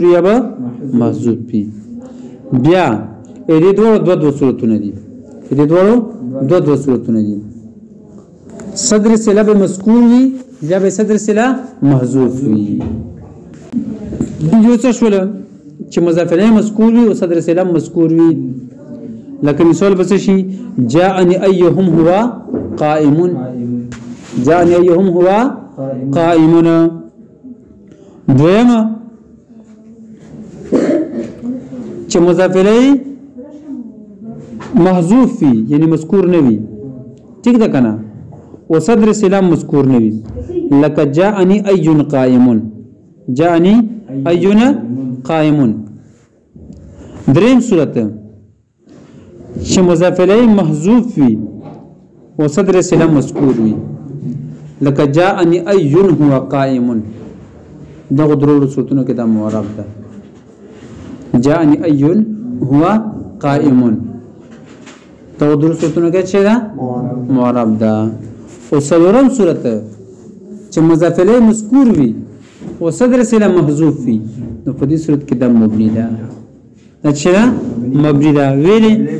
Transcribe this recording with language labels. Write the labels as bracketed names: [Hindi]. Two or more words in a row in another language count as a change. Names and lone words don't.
[Pashto] یا به محذوف وي بیا دې دوه صورتونه دي دې دوه صورتونه دي صدر صله به مذکور وي یا به صدر صله محذوف وي یو څه شول چې مضاف الیه مذکور وي او صدر صله مذکور وي لکه مثال بس شي [Arabic] جاءني ايهم هو قائم جاءني ايهم هو قائمون [Pashto] دویمه چې مضاف الیه محذوف وي یعنی مذکور نه وي ٹھیک ده کنه او صدر صله مذکور نه وي لکه [Arabic] جاءني ايون قائمون جاءني ايون قائمون [Pashto] دریم صورت چې مضاف الیه محذوف وي او صدر صله مذکور وي لکه [Arabic] جاءني ايون هو قائم [Pashto] دغه درو صورتونو کې دا معرب ده [Arabic] جاءني ايون هو قائم [Pashto] دغه درو صورتونو کې څه ده معرب ده او څلورم صورت چې مضاف الیه مذکور وي او صدر صله محذوف وي نو په دې صورت کې دا مبني ده اچھا مبني ده ویلې